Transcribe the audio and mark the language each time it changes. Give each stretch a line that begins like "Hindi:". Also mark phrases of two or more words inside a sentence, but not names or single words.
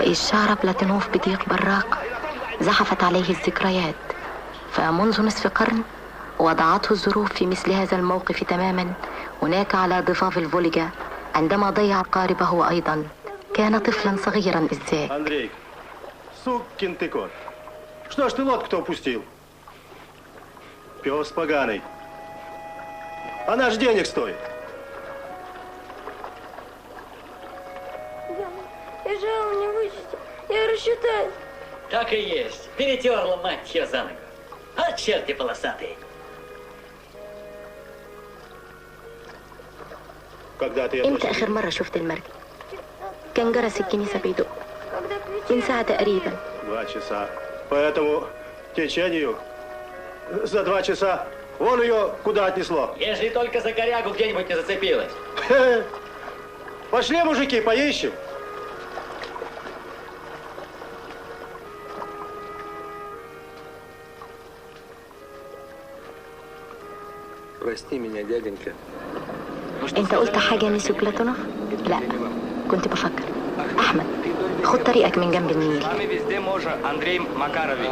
Arabic: وإذ شعر بلاتونوف بضيق براق زحفت عليه الذكريات، فمنذ نصف قرن وضعته الظروف في مثل هذا الموقف تماما هناك على ضفاف الفولجا عندما ضيع قاربه أيضا. كان طفلا صغيرا إذ ذاك.
Russian: Андрей, сукин ты кот. Что ж ты лодку-то упустил? Пес поганый. Она ж денег стоит. Я же не вычту. Я рассчитаюсь. Так и есть. Перетерла, мать ее, за ногу. А черти полосатые.
Arabic: امتى آخر مرة شفت المركب؟ كان جرس الكنيسة بيدق من ساعة تقريبا.
Russian: 2 часа. По этому течению за 2 часа вон ее куда отнесло. Ежели только за корягу где-нибудь не зацепилась. Пошли, мужики, поищем. Прости меня, дяденька.
Arabic: انت قلت حاجة ميسو بلاتونوف؟ لا، كنت بفكر. احمد، خد طريقك من جنب النيل.
Russian: С вами везде можно, Андрей Макарович.